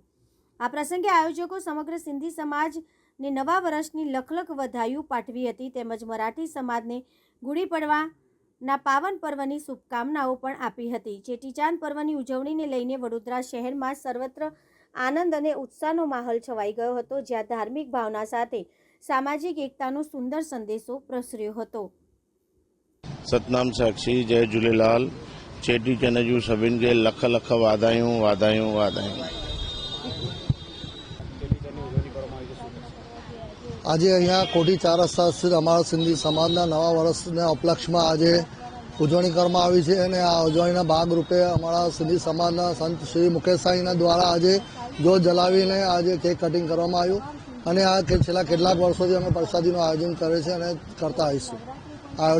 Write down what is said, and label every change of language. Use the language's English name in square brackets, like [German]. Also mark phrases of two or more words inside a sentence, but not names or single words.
[Gujarati] આ પ્રસંગે આયોજકો સમગ્ર સિંધી સમાજને નવા વર્ષની લખલખ વધાઈઓ પાઠવી હતી તેમજ મરાઠી સમાજને ગુડી પડવાના પાવન પર્વની શુભકામનાઓ પણ આપી હતી। ચેટીચાંદ પર્વની ઉજવણીને લઈને વડોદરા શહેરમાં સર્વત્ર આનંદ અને ઉત્સાહનો માહોલ છવાઈ ગયો હતો, જ્યાં ધાર્મિક ભાવના સાથે સામાજિક એકતાનો સુંદર સંદેશો પ્રસર્યો હતો। [Sindhi] सतनाम साक्षी जय झूलेलाल। चेटीचंड जूं सभिनि खे लख लख वाधायूं वाधायूं वाधायूं। [Gujarati] આજે અહીંયા કોઠી 4 રસ્તા સ્થિત અમારા સિંધી સમાજના નવા વર્ષના ઉપલક્ષમાં આજે ઉજવણી કરવામાં આવી છે અને આ ઉજવણીના ભાગરૂપે અમારા સિંધી સમાજના સંત શ્રી મુકેશ સાઈના દ્વારા આજે જ્યોત જલાવીને આજે કેક કટિંગ કરવામાં આવ્યું અને આ છેલ્લા કેટલાક વર્ષોથી અમે પ્રસાદીનું આયોજન કરે છે અને કરતા આવીશું।